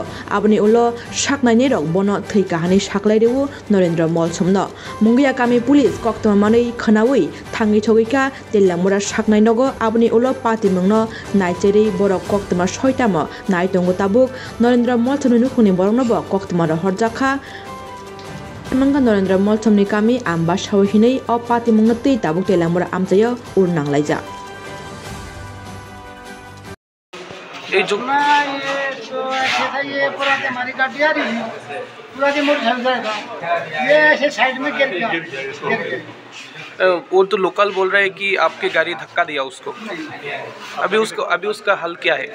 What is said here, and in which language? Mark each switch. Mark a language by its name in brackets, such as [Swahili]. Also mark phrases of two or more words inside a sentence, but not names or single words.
[Kok Borok] aboni ulo saknai ne rok bono thei kahani saklai rewu Narendra Molchom no Mungia kami pulis koktoma manui khanawi thangi chogika telamura saknai nogo aboni ulo pati mungno naicheri borok koktoma soitamo nai tongo tabuk Narendra Molchom ni nukhuni borokno bo koktoma ro horjakha Mangga Narendra Molchom ni kami ambasao hinei o pati mungno tei tabuk telamura amchayo urnang laija [Hindi] ये जो ये तो ऐसे था ये पूरा हमारी गाड़ी आ रही है पूरा के मोटर चल जाएगा ये ऐसे साइड में गिर गया वो तो लोकल बोल रहे हैं कि आपकी गाड़ी धक्का दिया उसको अभी उसका हल क्या है